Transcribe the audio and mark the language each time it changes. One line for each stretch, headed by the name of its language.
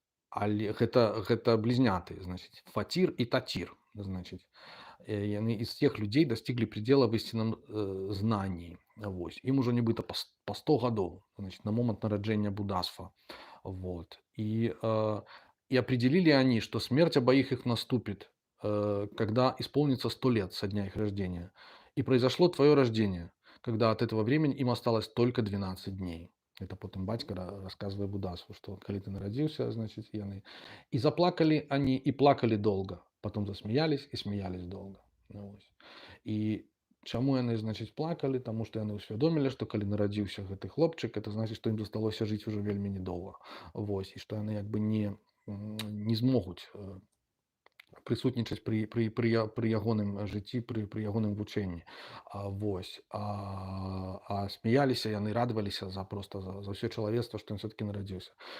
Belarusian: Але гэта блізняты, значыць, Фацір і Татір.
Russian: Значыць, яны из тех людей достигли предела в истинном знании.
Belarusian: Им уже нібыта по 100 гадоў, значит, на момент нараджэння Будасфа.
Russian: И определили они, что смерть обоих их наступит, когда исполнится 100 лет со дня их рождения. И произошло твое рождение, когда от этого времени им осталось только 12 дней. Это потом батька рассказывает Будасфу, что когда ты народился, значит, яны. И заплакали они, и плакали долго. Потом засмеялись и смеялись долго.
Belarusian: И чаму яны, значит, плакали?
Russian: Потому что
Belarusian: яны усвядомили, что калі нарадзіўся гэты хлопчык, это значит, что им засталося жить уже вельмі недолго. И что яны не змогуць прысутнічаць пры ягоным жыцці, пры ягоным вучэнні. А смяяліся яны, радаваліся за ўсё чалавецтва, што ён все-таки нарадзіўся.